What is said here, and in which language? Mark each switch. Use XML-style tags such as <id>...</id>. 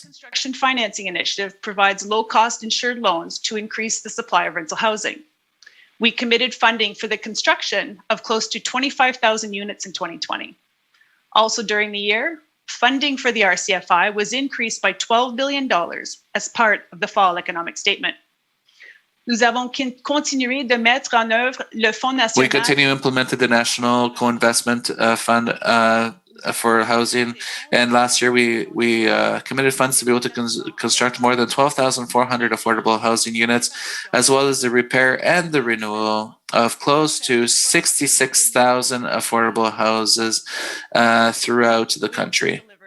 <en>The Construction Financing Initiative provides low-cost insured loans to increase the supply of rental housing. We committed funding for the construction of close to 25,000 units in 2020. Also during the year, funding for the RCFI was increased by $12 billion as part of the fall economic statement.</en> <fr>Nous avons continué de mettre en œuvre le Fonds national.</fr> <en>We continue implementing the National Co-Investment Fund for housing, and last year we committed funds to be able to construct more than 12,400 affordable housing units, as well as the repair and the renewal of close to 66,000 affordable houses throughout the country.</en>